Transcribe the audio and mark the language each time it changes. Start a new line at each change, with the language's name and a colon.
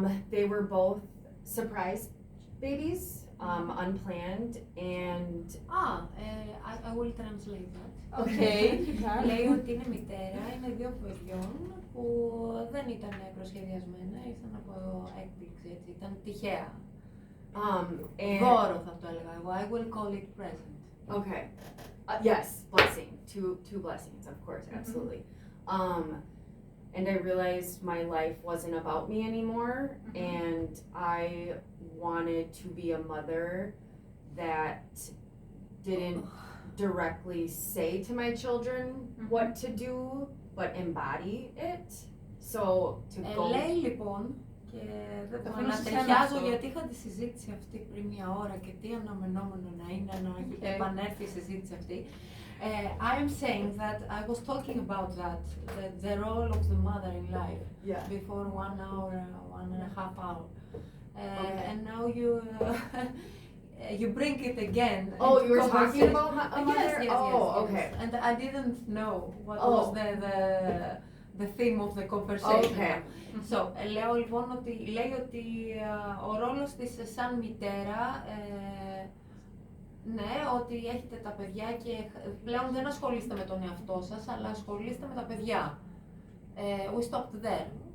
English: They were both surprise babies, unplanned, and I will translate that. Okay.
Greek: Λέει ότι είναι μητέρα, είναι 2 παιδιών που δεν ήταν προσχεδιασμένα, ήρθαν από έκπληξη, έτσι, ήταν τυχαία. Δώρο θα το έλεγα εγώ,
English: I will call it present. Okay. Yes, blessing. Two blessings, of course, absolutely. And I realized my life wasn't about me anymore, and I wanted to be a mother that didn't directly say to my children what to do, but embody it. So to go.
Greek: Λέει λοιπόν, και δεν το ανατριχιάζω γιατί είχα τη συζήτηση αυτή πριν μια ώρα και τι αναμενόμενο να είναι να επανέλθει η συζήτηση αυτή.
English: I am saying that I was talking about that, the role of the mother in life, before 1 hour, 1.5 hour. And now you bring it again. Oh, you were talking about a mother? Yes. Okay. And I didn't know what was the theme of the conversation. Okay.
Greek: So, λέω λοιπόν ότι λέει ότι ο ρόλος της σαν μητέρα, ναι, ότι έχετε τα παιδιά και πλέον δεν ασχολείστε με τον εαυτό σας, αλλά ασχολείστε με τα παιδιά.
English: We stopped there.